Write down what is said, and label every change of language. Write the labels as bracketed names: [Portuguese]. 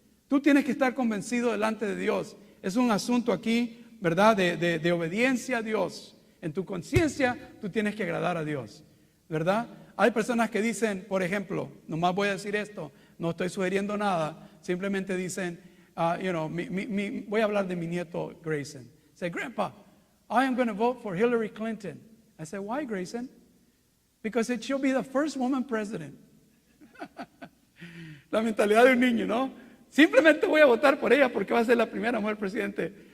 [Spanish] Tú tienes que estar convencido delante de Dios. Es un asunto aquí, ¿verdad? De obediencia a Dios. En tu conciencia, tú tienes que agradar a Dios, ¿verdad? Hay personas que dicen, por ejemplo, nomás voy a decir esto, no estoy sugiriendo nada, simplemente dicen, voy a hablar de mi nieto Grayson. [English] Say, Grandpa, I am going to vote for Hillary Clinton. I say, why, Grayson? Because she'll be the first woman president. [Spanish] La mentalidad de un niño, ¿no? Simplemente voy a votar por ella porque va a ser la primera mujer presidente.